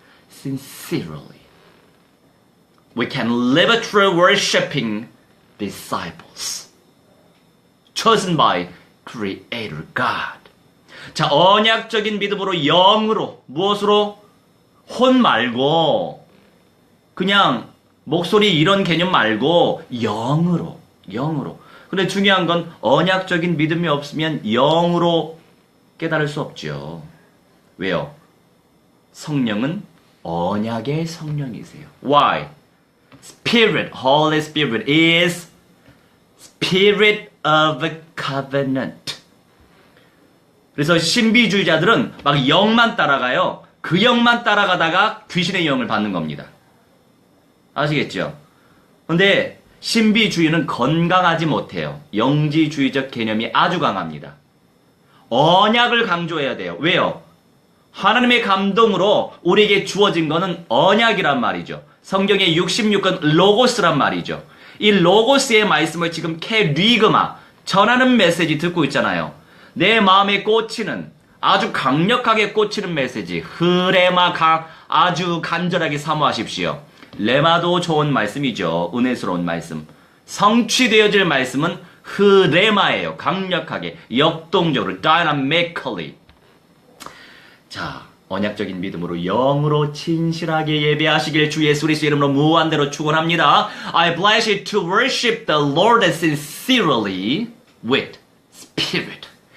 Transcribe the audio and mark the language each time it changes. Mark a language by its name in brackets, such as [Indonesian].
[English] sincerely, we can live a true worshiping disciples, chosen by Creator God. [Korean] 자, 언약적인 믿음으로 영으로, 무엇으로? 혼 말고, 그냥 목소리 이런 개념 말고 영으로. 근데 중요한 건 언약적인 믿음이 없으면 영으로 깨달을 수 없죠. 왜요? 성령은 언약의 성령이세요. [English] Why? Spirit, Holy Spirit is Spirit of covenant. [Korean] 그래서 신비주의자들은 막 영만 따라가요. 그 영만 따라가다가 귀신의 영을 받는 겁니다. 아시겠죠? 근데 신비주의는 건강하지 못해요. 영지주의적 개념이 아주 강합니다. 언약을 강조해야 돼요. 왜요? 하나님의 감동으로 우리에게 주어진 거는 언약이란 말이죠. 성경의 66권 로고스란 말이죠. 이 로고스의 말씀을 지금 캐리그마, 전하는 메시지 듣고 있잖아요. 내 마음에 꽂히는, 아주 강력하게 꽂히는 메시지, 흐레마 아주 간절하게 사모하십시오. 레마도 좋은 말씀이죠. 은혜스러운 말씀. 성취되어질 말씀은 흐레마예요. 강력하게, 역동적으로, dynamically. 자, 언약적인 믿음으로 영으로 진실하게 예배하시길 주 예수 그리스도의 이름으로 무한대로 축원합니다. [English] I bless you to worship the Lord sincerely with spirit.